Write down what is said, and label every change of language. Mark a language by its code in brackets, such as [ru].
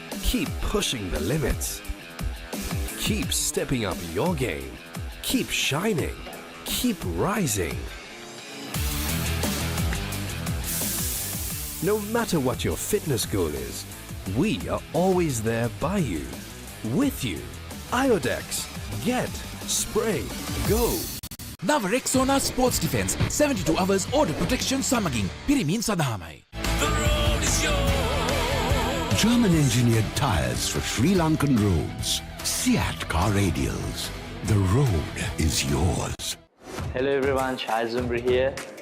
[en] Keep pushing the limits. Keep stepping up your game. Keep shining. Keep rising. No matter what your fitness goal is, we are always there by you, with you. Iodex, get, spray, go. [si] නව රෙක්සෝනා sports defence 72 hours order protection සමගින් පිරිමින් සඳහාමයි. [en] German engineered tires for Sri Lankan roads. Seat car radials. The road is yours. Hello everyone, Shai Zumbri here.